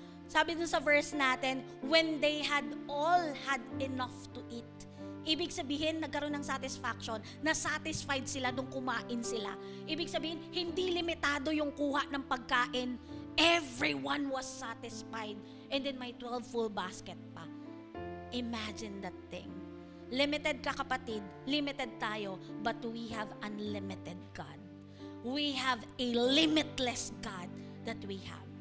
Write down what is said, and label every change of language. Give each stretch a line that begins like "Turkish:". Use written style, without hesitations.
Filipino: Sabi dun sa verse natin,
English: when they had enough to eat.
Filipino: Ibig sabihin, nagkaroon ng satisfaction, na-satisfied sila nung kumain sila. Ibig sabihin, hindi limitado yung kuha ng pagkain.
English: Everyone was satisfied. And then may 12 full basket pa. Imagine that thing.
Filipino: Limited ka kapatid, limited tayo,
English: but we have unlimited God. We have a limitless God that we have.